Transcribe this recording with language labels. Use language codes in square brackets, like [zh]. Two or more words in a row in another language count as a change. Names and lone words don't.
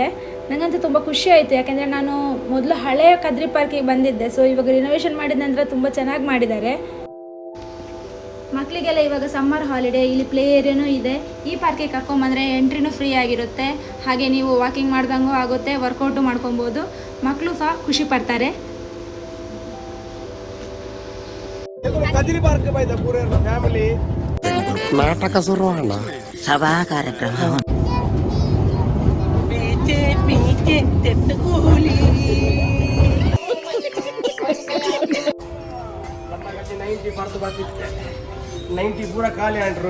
[kn] ನನಗಂತೂ ತುಂಬ ಖುಷಿ ಆಯಿತು, ಯಾಕೆಂದರೆ ನಾನು ಮೊದಲು ಹಳೆಯ ಕದ್ರಿ ಪಾರ್ಕಿಗೆ ಬಂದಿದ್ದೆ. ಸೊ ಇವಾಗ ರಿನೋವೇಷನ್ ಮಾಡಿದ ನಂತರ ತುಂಬ ಚೆನ್ನಾಗಿ ಮಾಡಿದ್ದಾರೆ. ಮಕ್ಕಳಿಗೆಲ್ಲ ಇವಾಗ [en] summer holiday, [kn] ಇಲ್ಲಿ [en] play area [kn] ಇದೆ. ಈ ಪಾರ್ಕಿಗೆ ಕರ್ಕೊಂಬಂದರೆ ಎಂಟ್ರಿನೂ ಫ್ರೀ ಆಗಿರುತ್ತೆ. ಹಾಗೆ ನೀವು ವಾಕಿಂಗ್ ಮಾಡ್ದಂಗೂ ಆಗುತ್ತೆ, ವರ್ಕೌಟು ಮಾಡ್ಕೊಬೋದು. ಮಕ್ಕಳು ಸಹ ಖುಷಿ ಪಡ್ತಾರೆ. [tcy] ಕದ್ರಿ ಪಾರ್ಕ್ ಬೈದ ಪೂರ ಫ್ಯಾಮಿಲಿ ನಾಟಕ ಶುರುವಾಣ ಸಭಾ ಕಾರ್ಯಕ್ರಮ ಪೂರ ಖಾಲಿ ಆಂಡ್ರು